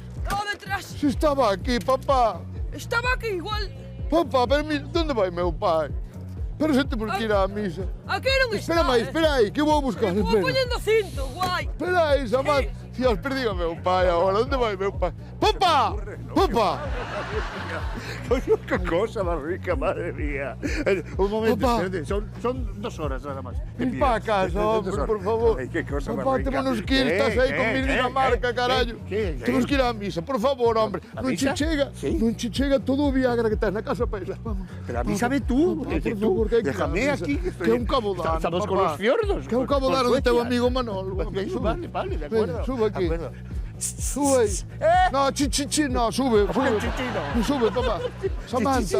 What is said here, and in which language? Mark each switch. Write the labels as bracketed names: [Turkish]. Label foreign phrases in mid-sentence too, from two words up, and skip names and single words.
[Galician] Oh, detrás. Se estaba aquí, papá. Estaba aquí igual. Papá, pero mira, onde vai meu pai? Pero se temos que ir á misa. Aquí non está. Espera aí, que vou buscar. Vou Espera. poñendo cinto, guai. Espera aí, Samantha. Dios, perdí a meu pai agora. Onde vai meu pai? Papá! Papá! [Spanish] ¡Qué cosa más rica, madre mía! Un momento, [Galician] Papá. [Spanish] espérate, son 2 horas nada más. Ven para casa, hombre, por favor. Ay, qué cosa más [Galician] Papá, [Spanish] rica. tenemos que ir, [Galician] estás aí con mi Dinamarca, carallo. [Spanish] ¿Qué? [Galician] Temos que ir á misa, por favor, hombre. [Spanish] ¿A [Galician] Non che [Spanish] misa? [Galician] chega, [Spanish] Sí. [Galician] non che chega todo o Viagra que estás na casa para ir. Vamos. [Spanish] Pero avísame tú, [Galician] Papá, que por [Spanish] tú, [Galician] favor, que hai que ir á [Spanish] déjame [Galician] misa. [Spanish] aquí, que estoy... [Galician] Que é un cabodano, [Spanish] Estamos con [Galician] papá. [Spanish] los fiordos. [Galician] Que é un [Spanish] con [Galician] cabodano de teu [Spanish] Suecia. [Galician] amigo Manolo. [Spanish] Vale, vale, de acuerdo. [Galician] Ven, sube aquí. [Spanish] De acuerdo. [Galician] Sube aí. No, chichichi, no, sube. Sube, chichi no. Sube, papá. Samantha.